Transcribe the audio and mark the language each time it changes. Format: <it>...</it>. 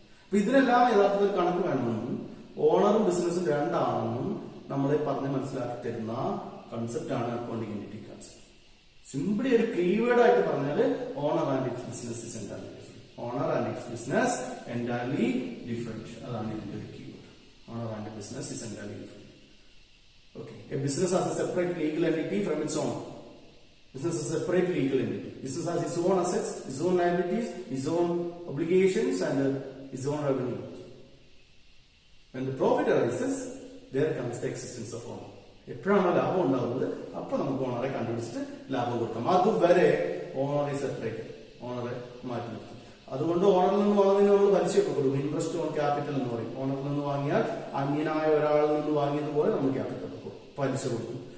<ml>അപ്പൊ ഇതിനെല്ലാം യഥാർത്ഥത്തിൽ കണക്ക് വേണമെന്നും ഓണറും ബിസിനസ്സും രണ്ടാണെന്നും നമ്മളെ പറഞ്ഞ് മനസ്സിലാക്കി തരുന്ന കൺസെപ്റ്റ് ആണ് അക്കൗണ്ടിംഗ് എന്റിറ്റി കൺസെപ്റ്റ്.</ml> <en>simply</en> <ml>ഒരു കീവേഡ് ആയിട്ട് പറഞ്ഞാല്</ml> <en>Owner and its business is entirely different. Owner and its business entirely different.</en> <ml>അതാണ് ഇതിന്റെ ഒരു keyword.</ml> <en>Owner and business is entirely different. Okay, a business has a separate legal entity from its owner. Business is a separate legal entity. Business has its own assets, its own liabilities, its own obligations, and its own revenue. When the profit arises, there comes the existence of owner.</en> <ml>എപ്പോഴാണോ ലാഭം ഉണ്ടാകുന്നത് അപ്പൊ നമുക്ക് ഓണറെ കണ്ടുപിടിച്ചിട്ട് ലാഭം കൊടുക്കാം. അതുവരെ ഓണറെ separate, ഓണറെ മാറ്റി നിർത്തും. അതുകൊണ്ട് ഓണറിൽ നിന്ന് വാങ്ങുന്നതിന് നമ്മൾ പലിശയൊക്കെ കൊടുക്കും.</ml> <en>interest on capital</en> <ml>എന്ന് പറയും. ഓണറിൽ നിന്ന് വാങ്ങിയാൽ അന്യനായ ഒരാളിൽ നിന്ന് വാങ്ങിയതുപോലെ നമ്മൾ ക്യാപിറ്റൽ കൊടുക്കും, പലിശ കൊടുക്കും.</ml>